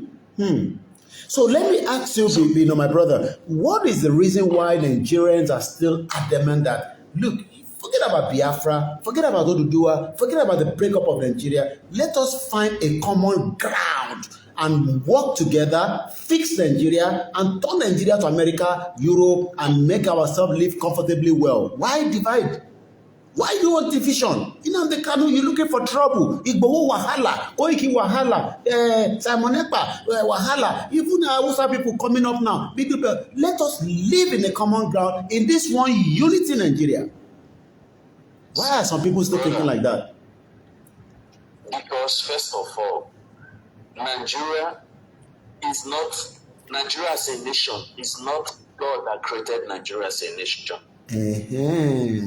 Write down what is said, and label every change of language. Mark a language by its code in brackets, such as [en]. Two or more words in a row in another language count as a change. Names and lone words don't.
[en] So let me ask you, my brother, what is the reason why Nigerians are still adamant that, look, forget about Biafra, forget about Oduduwa, forget about the breakup of Nigeria. Let us find a common ground and work together, fix Nigeria, and turn Nigeria to America, Europe, and make ourselves live comfortably well. Why divide? Why do you want division? You know, the Kanu, you're looking for trouble. Igboho wahala, Koiki wahala, Simon Ekpa wahala. Even Hausa people coming up now. Big people. Let us live in a common ground in this one unity Nigeria. Why are some people still thinking like that? Because first of all, Nigeria as a nation is not God that created Nigeria as a nation.